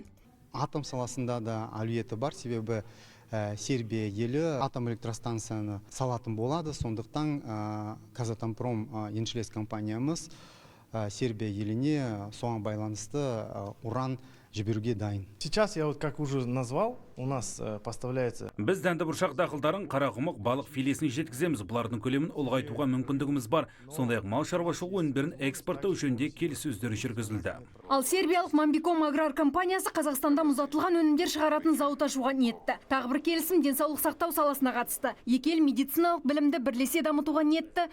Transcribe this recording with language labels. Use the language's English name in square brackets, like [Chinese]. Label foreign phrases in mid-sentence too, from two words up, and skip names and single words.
[Kazakh] Атом саласында да әлеуеті бар, себебі Сербия елі атом электростанцияны салатын болады. Сондықтан Казатомпром еншілес компаниямыз Сербия еліне соған байланысты уран жіберуге дайын. [Russian] Сейчас я как уже назвал, у нас поставляется. [Kazakh] Біз дәнді бұршақ дақылдарын, қарақұмық, балық филесіне жеткіземіз. Бұлардың көлемін ұлғайтуға мүмкіндігіміз бар. Сондай-ақ мал шаруашылығы өнімдерін экспорттау жөнінде келіссөздер жүргізілді. Ал сербиялық Мамбиком аграр компаниясы Қазақстанда мұздатылған өнімдер шығаратын зауыт ашуға ниетті. Тағы бір келісім денсаулық сақтау саласына қатысты. Екі ел медициналық білімді бірлесе дамытуға ниетті.